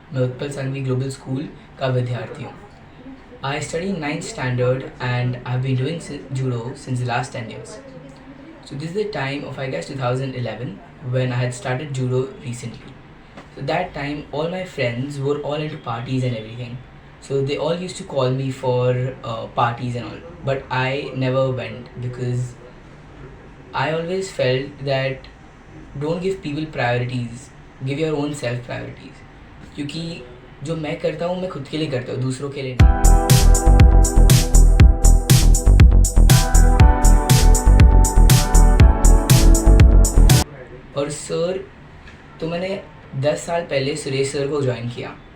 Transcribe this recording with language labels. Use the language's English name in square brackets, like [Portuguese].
[Hindi] मैं Utpal Sanghvi global school का विद्यार्थी हूँ। [English] I study in 9th standard and I've been doing judo since the last 10 years. So this is the time of I guess 2011 when I had started judo recently. So that time all my friends were all into parties and everything. So they all used to call me for parties and all. But I never went because I always felt that don't give people priorities, give your own self priorities. [Hindi] क्योंकि जो मैं करता हूँ मैं खुद के लिए करता हूँ, दूसरों के लिए नहीं। और सर तो मैंने 10 साल पहले सुरेश सर को ज्वाइन किया।